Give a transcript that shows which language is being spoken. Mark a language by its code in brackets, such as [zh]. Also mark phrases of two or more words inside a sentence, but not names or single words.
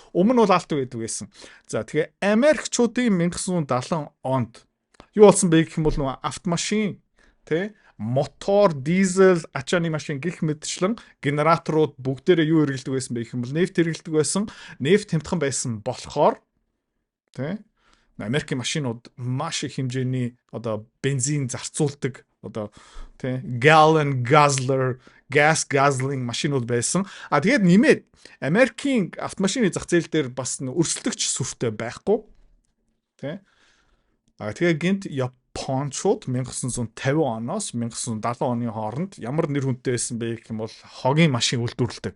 [mn] Өмнө нь бол алт байдаг байсан. За, тэгээ Америкчуудын 1970 онд юу болсон бэ гэх юм бол нөгөө автомашин, мотор, дизель, ачааны машин гэх мэтчлэн генераторууд бүгдээрээ юу хэрэглэдэг байсан бэ гэх юм бол нефт хэрэглэдэг байсан. Нефт хямдхан байсан болохоор Америкийн машинууд маш их хэмжээний одоо бензин зарцуулдаг одоо [en] gallon guzzler, gas guzzling [mn] машинууд байсан. Тэгээд нэмээд Америкийн автомашины зах зээл дээр бас өрсөлдөгч сүртэй байхгүй. Тэгээ гинт Япончууд 1950 оноос 1970 оны хооронд ямар нэр хүнтэй байсан бэ гэх юм бол хогийн машин үйлдвэрлэдэг.